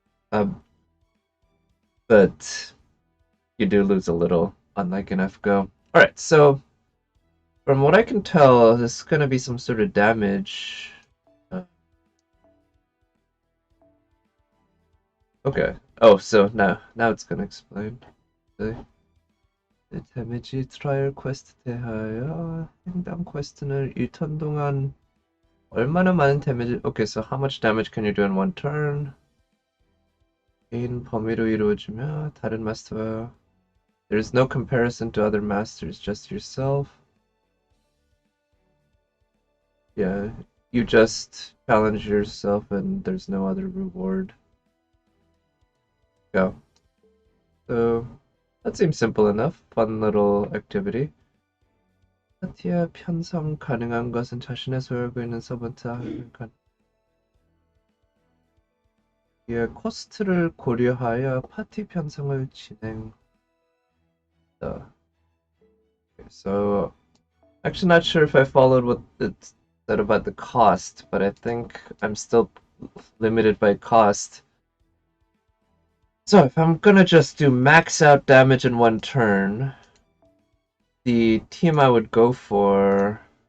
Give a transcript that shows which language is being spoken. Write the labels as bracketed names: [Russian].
[English] But you do lose a little, unlike in FGO. Alright, so from what I can tell, this is going to be some sort of damage. Okay. Oh, so now it's going to explain. [Korean] The 데미지 트라이얼 퀘스트 대하여 행당 퀘스트는 1턴 동안 얼마나 많은 데미지... [English] Okay, so how much damage can you do in one turn? [Korean] 개인 범위로 이루어지며 다른 마스터와 [English] there's no comparison to other masters, just yourself. Yeah, you just challenge yourself and there's no other reward. Go. So that seems simple enough. Fun little activity. [Korean] 파티에 편성 가능한 것은 자신의 소유하고 있는 서번트 하니까 예, 코스트를 고려하여 파티 편성을 진행. [English] So, actually not sure if I followed what it said about the cost, but I think I'm still limited by cost. So if I'm gonna just do max out damage in one turn, the team I would go for...